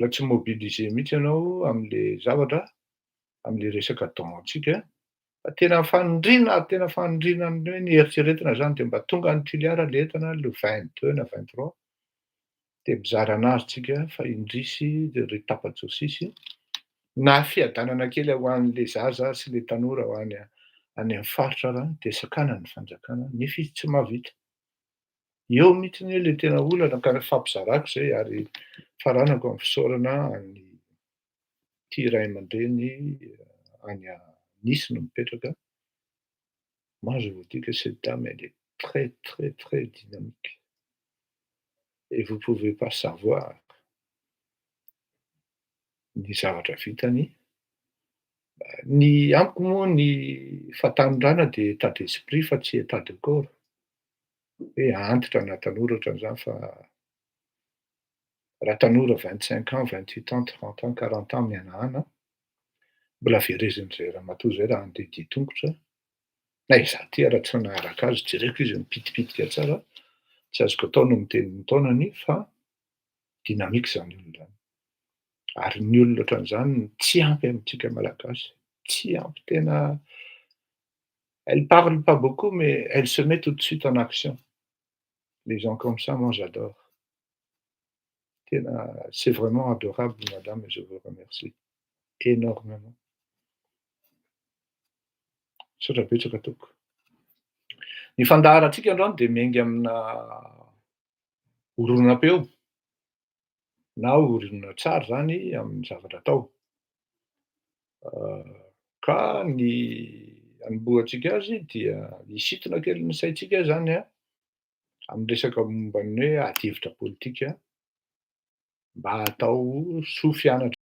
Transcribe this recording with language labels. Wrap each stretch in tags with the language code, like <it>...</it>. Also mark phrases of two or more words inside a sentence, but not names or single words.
<mg>tsy mobiliser mihitsy ianao am'le zavatra, am'le resaka don-tsika, fa tena fanindrina ny hoe ny eritreretina zany de mba tonga ny tiliara le entana le 22 na 23 de mizara anazy tsika fa indrisy de ry tapatsôsisy na fiadanana kely ho an'le zaza sy le tanora ho any amin'ny faritra ara de sakana ny fanjakana nefa izy tsy mahavita. Eo mihitsiny le tena olana ka fampizarako zay ary faranako amin'ny fisaorana ny ty ray aman-dreny any Nice no mipetraka.</mg> <fr>Moi je vous dis que cette dame elle est très, très, très dynamique et vous pouvez pas savoir</fr> <mg>ny zavatra vitany. Ny amiko moa ny fahatanjana de</mg> <fr>état d'esprit</fr> <mg>fa tsy</mg> <fr>état de corps,</fr> <mg>hoe antitra na tanora ohatran'izany fa raha tanora</mg> <fr>25 ans, 28 ans, 30 ans, 40 ans</fr> <mg>mianahana, mbola verezin'izay ramatoa zay raha andeha dia tongotra, na izaho ty ara tsy naharaka azy jereko izy mipitipitika tsara, tsy azoko atao no miteny ny taonany fa dynamique zany olona zany. Ary ny olona ohatran'izany tsy ampy amintsika malagasy, tsy ampy tena</mg> <fr>elle parle pas beaucoup mais elle se met tout de suite en action. Les gens comme ça, moi j'adore. Tena c'est vraiment adorable madame et je vous remercie énormément.</fr> <mg>Misaotra betsaka tompoko. Ny fandaharantsika androany de miainga amina oronam-peo. na orina tsara zany amin'ny zavatra atao. Ka ny hanombohantsika azy dia hisintona kely ny saintsika zany amin'ny resaka momba ny hoe ady-hevitra pôlitika mba hatao soa fianatra.</mg>